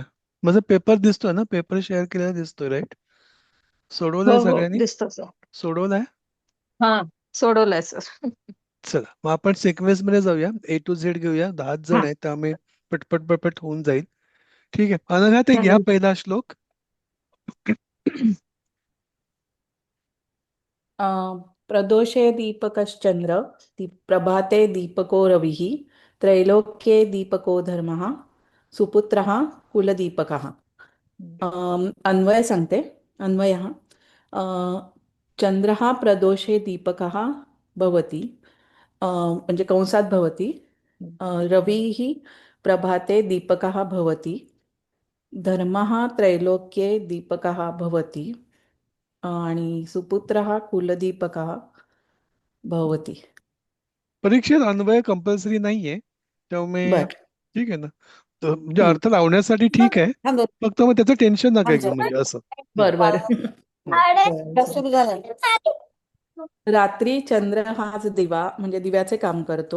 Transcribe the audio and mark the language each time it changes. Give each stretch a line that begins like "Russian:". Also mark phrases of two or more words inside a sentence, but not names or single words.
Marathi: माझा पेपर दिसतोय ना? पेपर शेअर केलेला दिसतोय, राईट? सोडवलाय हो हो, सगळ्यांनी? दिसतो सर. सोडवलाय. हा, सोडवलंय सर. चला मग आपण सिक्वेन्स मध्ये जाऊया.
English: A to Z
Marathi: घेऊया. 10च जण हा, आहेत त्यामुळे पटपट पटपट होऊन जाईल. ठीक आहे. अनघा ते घ्या चालेल. पहिला श्लोक. अ,
Sanskrit: प्रदोषे दीपकश्चंद्र प्रभाते दीपको रविः त्रैलोक्ये दीपको धर्मः सुपुत्रः कुलदीपकः.
Marathi: अन्वय सांगते.
Sanskrit: अन्वयः चंद्रः प्रदोषे दीपकः भवति,
Marathi: म्हणजे कंसात
Sanskrit: भवति. रविः प्रभाते दीपकः भवति. धर्मः त्रैलोक्ये दीपकः भवति. आणि सुपुत्रः कुलदीपकः भवति.
Marathi: परीक्षेत अन्वय कंपल्सरी नाहीये त्यामुळे बर. ठीक आहे ना. तर म्हणजे हम्म. अर्थ लावण्यासाठी ठीक आहे. थांब दोन- फक्त मग त्याचं टेन्शन नका थांब घेऊ, जरा. म्हणजे असं. हम्म. बर बर. हम्म. सुरू झालं. रात्री चंद्र हाच दिवा म्हणजे दिव्याचे काम करतो.